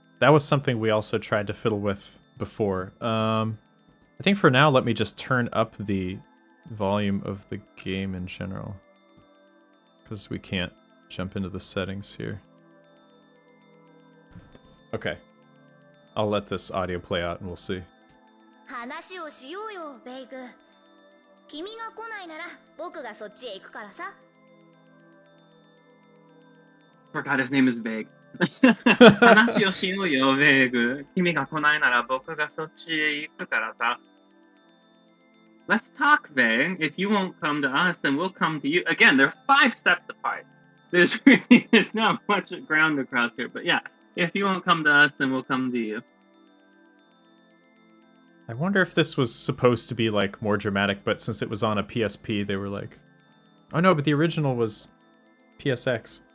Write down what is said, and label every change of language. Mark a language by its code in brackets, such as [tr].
[en] That was something we also tried to fiddle with before. I think for now, let me just turn up the volume of the game in general. Because we can't jump into the settings here. Okay. I'll let this audio play out and we'll see. [ja] 話をしようよベイグ。君が来ないなら僕がそっちへ行くからさ。 [en] Forgot his name is Vague. [ja] 話をしようよ、ベイグ。君が来ないなら僕がそっちへ行くからさ。 [en] Let's talk, Vague. If you won't come to us, then we'll come to you. Again, they're 5 steps apart. There's not much ground to cross here, but yeah. If you won't come to us, then we'll come to you. I wonder if this was supposed to be like more dramatic, but since it was on a PSP, they were like, oh no, but the original was PSX.